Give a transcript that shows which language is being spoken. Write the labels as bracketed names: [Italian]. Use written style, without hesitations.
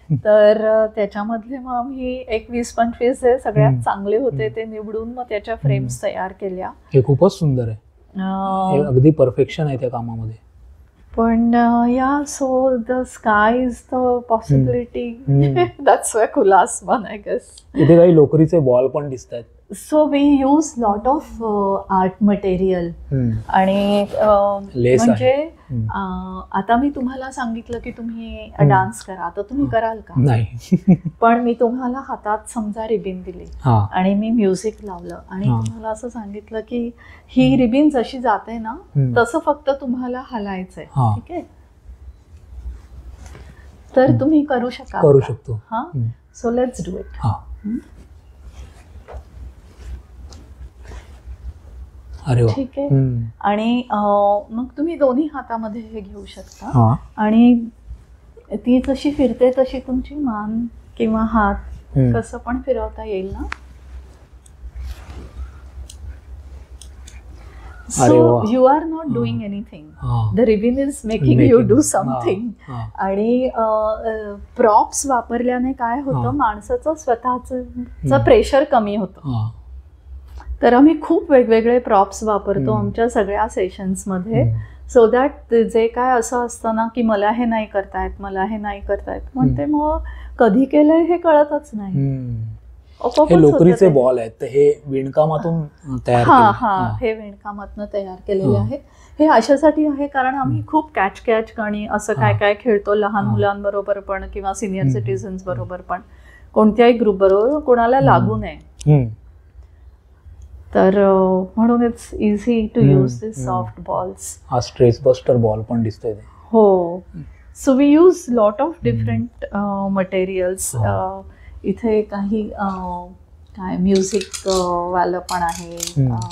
[Marathi] तर त्याच्यामधले मग आम्ही एक 20-25 जे सगळ्यात चांगले होते ते निवडून मग त्याच्या फ्रेम्स तयार केल्या. हे खूपच सुंदर आहे, अगदी परफेक्शन आहे त्या कामामध्ये. पण [English] So the sky is the possibility, that's why खुला आसमान I guess. [Marathi] इथे काही लोकरीचे बॉल पण दिसत आहेत. [English] So we use lot of art material. [Marathi] आणि म्हणजे आता मी तुम्हाला सांगितलं की तुम्ही डान्स करा, तर तुम्ही कराल का? नाही. पण मी तुम्हाला हातात समजा रिबीन दिली आणि मी म्युझिक लावलं आणि तुम्हाला असं सांगितलं की ही रिबीन जशी जाते ना तसं फक्त तुम्हाला हलायचंय, ठीक आहे, तर तुम्ही करू शकतो. [English] हा, so let's do it. [Marathi] ठीक आहे. आणि मग तुम्ही दोन्ही हातामध्ये हे घेऊ शकता आणि ती जशी फिरते तशी तुमची मान किंवा हात कसं पण फिरवता येईल ना. [English] So you are not doing anything, the ribbon is making you do something. [Marathi] आणि प्रॉप्स वापरल्याने काय होतं, माणसाचं स्वतःचं प्रेशर कमी होतं. तर आम्ही खूप वेगवेगळे प्रॉप्स वापरतो आमच्या सगळ्या सेशन्समध्ये, [English] so that [Marathi] जे काय असं असतं ना की मला हे नाही करतायत, मला हे नाही करतायत, म्हणते मग कधी केलंय हे कळतच नाही. हे लोकरीचे बॉल आहेत, तर हे विणकामातून तयार हे विणकामातून तयार केलेले आहेत. हे अशासाठी आहे कारण आम्ही खूप कॅच आणि असं काय काय खेळतो लहान मुलांबरोबर पण किंवा सिनियर सिटीजन्स बरोबर पण, कोणत्याही ग्रुप बरोबर कोणाला लागू नये. तर म्हणून [English] It's easy to use this soft balls. [Marathi] हा स्ट्रेस बस्टर बॉल पण दिसतोय. [English] हो, so we use lot of different materials. [Marathi] इथे काही काय म्युझिक वालं पण आहे.